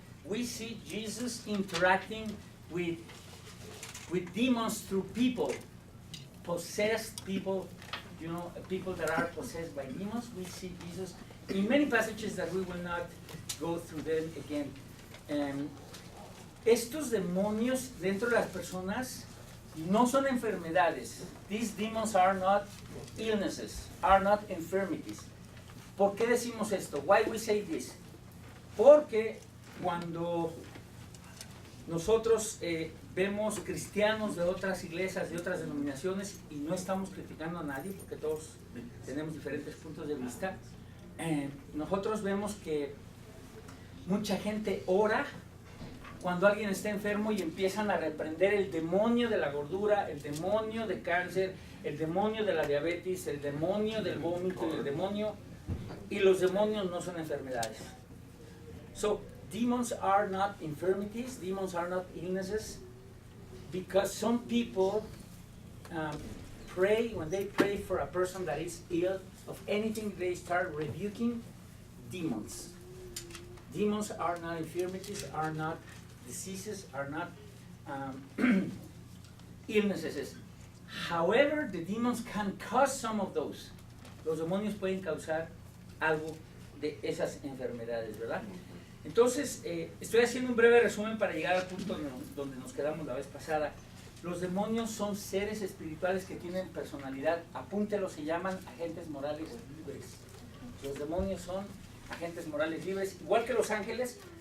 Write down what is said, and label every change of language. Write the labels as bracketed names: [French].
[English] We see Jesus interacting with demons through people, possessed people, you know, people that are possessed by demons. We see Jesus in many passages that we will not go through them again. [Spanish] Estos demonios dentro de las personas no son enfermedades. [English] These demons are not illnesses, are not infirmities. [Spanish] ¿Por qué decimos esto? [English] Why we say this? [Spanish] Porque cuando nosotros vemos cristianos de otras iglesias, de otras denominaciones, y no estamos criticando a nadie porque todos tenemos diferentes puntos de vista, nosotros vemos que mucha gente ora cuando alguien está enfermo y empiezan a reprender el demonio de la gordura, el demonio de cáncer, el demonio de la diabetes, el demonio del vómito, el demonio, y los demonios no son enfermedades. [English] So, demons are not infirmities, demons are not illnesses, because some people pray, when they pray for a person that is ill of anything, they start rebuking demons. Demons are not infirmities, are not diseases, are not illnesses. However, the demons can cause some of those. [Spanish] Los demonios pueden causar algo de esas enfermedades, ¿verdad? Entonces, estoy haciendo un breve resumen para llegar al punto donde nos quedamos la vez pasada. Los demonios son seres espirituales que tienen personalidad. Apúntelo, se llaman agentes morales libres. Los demonios son agentes morales libres, igual que los ángeles.